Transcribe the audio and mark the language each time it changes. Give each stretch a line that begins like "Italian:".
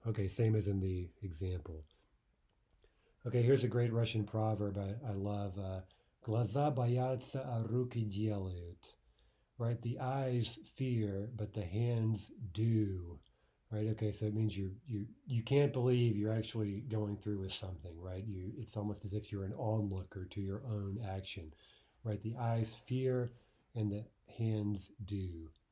English: Okay, same as in the example. Okay, here's a great Russian proverb I love.
Russian: Глаза боятся, а руки делают.
English: Right? The eyes fear, but the hands do. Right? Okay, so it means you can't believe you're actually going through with something, right? It's almost as if you're an onlooker to your own action. Right? The eyes fear and the hands do.